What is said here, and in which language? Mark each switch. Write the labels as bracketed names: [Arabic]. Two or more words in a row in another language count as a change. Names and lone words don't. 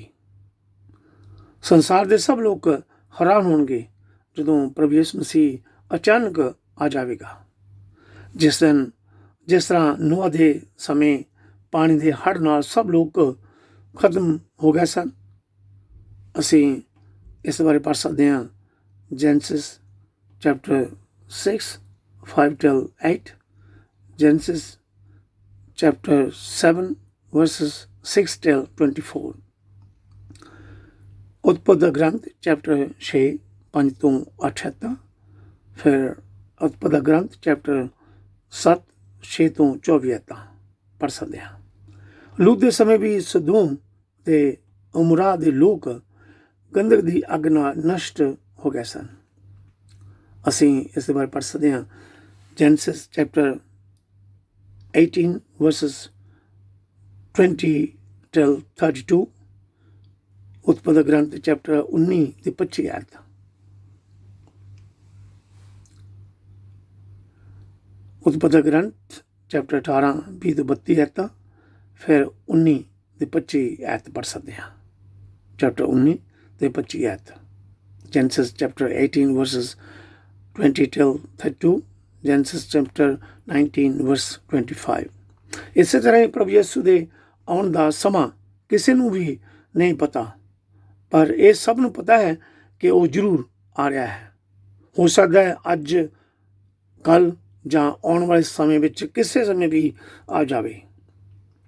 [Punjabi] ਸੰਸਾਰ ਦੇ ਸਭ ਲੋਕ ਹੈਰਾਨ ਹੋਣਗੇ ਜਦੋਂ ਪ੍ਰਭੂ ਯਿਸੂ ਮਸੀਹ ਅਚਾਨਕ ਆ ਜਾਵੇਗਾ। ਜਿਸ ਤਰ੍ਹਾਂ ਨੋਆ ਦੇ ਸਮੇਂ ਪਾਣੀ ਦੇ ਹੜ੍ਹ ਨਾਲ ਸਭ ਲੋਕ ਖਤਮ ਹੋ ਗਏ ਸਨ। ਅਸੀਂ ਇਸ ਬਾਰੇ ਪੜ੍ਹ ਸਕਦੇ ਹਾਂ [English] Genesis chapter 6 5 till 8, Genesis chapter 7 verses 6 till 24, [Punjabi] ਉਤਪਤ ਦਾ ਗ੍ਰੰਥ ਚੈਪਟਰ 6 5 ਤੋਂ 8, ਫਿਰ ਉਤਪਤ ਦਾ ਗ੍ਰੰਥ ਚੈਪਟਰ 7 6 ਤੋਂ 24 ਪੜ੍ਹ ਸਕਦੇ ਹਾਂ। ਲੂਤ ਦੇ ਸਮੇਂ ਵੀ ਸਦੋਮ ਤੇ ਉਮਰਾ ਦੇ ਲੋਕ ਗੰਧਕ ਦੀ ਅੱਗ ਨਾਲ ਨਸ਼ਟ ਹੋ ਗਏ ਸਨ। ਅਸੀਂ ਇਸ ਦੇ ਬਾਰੇ ਪੜ੍ਹ ਸਕਦੇ ਹਾਂ [English] Genesis chapter 18 verses 20 till 32, [Punjabi] ਉਤਪਤ ਦਾ ਗ੍ਰੰਥ ਚੈਪਟਰ 19 ਤੇ 25। ਉਤਪਤ ਦਾ ਗ੍ਰੰਥ ਚੈਪਟਰ 18 20 ਤੋਂ 32, ਫਿਰ 19 ਤੇ 25 ਪੜ੍ਹ ਸਕਦੇ ਹਾਂ। ਚੈਪਟਰ 19 ਤੇ 25। [English] Genesis chapter 18 verses 20 till 32, Genesis chapter 19 verse 25। [Punjabi] ਇਸੇ ਤਰ੍ਹਾਂ ਹੀ ਪ੍ਰਭੂ ਯਿਸੂ ਦੇ ਆਉਣ ਦਾ ਸਮਾਂ ਕਿਸੇ ਨੂੰ ਵੀ ਨਹੀਂ ਪਤਾ, ਪਰ ਇਹ ਸਭ ਨੂੰ ਪਤਾ ਹੈ ਕਿ ਉਹ ਜ਼ਰੂਰ ਆ ਰਿਹਾ ਹੈ। ਹੋ ਸਕਦਾ ਹੈ ਅੱਜ, ਕੱਲ੍ਹ ਜਾਂ ਆਉਣ ਵਾਲੇ ਸਮੇਂ ਵਿੱਚ ਕਿਸੇ ਸਮੇਂ ਵੀ ਆ ਜਾਵੇ।